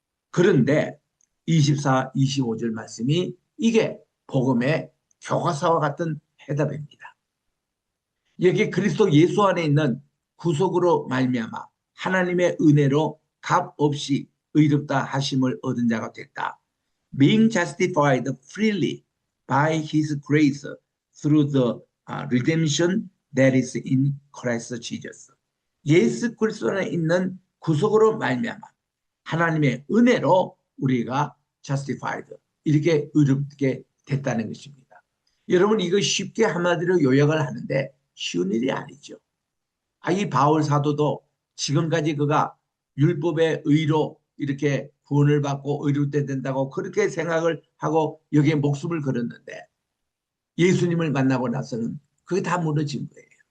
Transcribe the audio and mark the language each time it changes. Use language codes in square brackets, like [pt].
[ko] 그런데 24, 25절 말씀이 이게 복음의 교과서와 같은 해답입니다. 여기 그리스도 예수 안에 있는 구속으로 말미암아 하나님의 은혜로 값 없이 의롭다 하심을 얻은 자가 됐다. [en] Being justified freely by his grace through the redemption that is in Christ Jesus. [ko] 예수 그리스도 안에 있는 구속으로 말미암아 하나님의 은혜로 우리가 justified 이렇게 의롭게 됐다는 것입니다. 여러분 이거 쉽게 한마디로 요약을 하는데 쉬운 일이 아니죠. 이 바울 사도도 지금까지 그가 율법의 의로 이렇게 구원을 받고 의롭게 된다고 그렇게 생각을 하고 여기에 목숨을 걸었는데 예수님을 만나고 나서는 그게 다 무너진 거예요.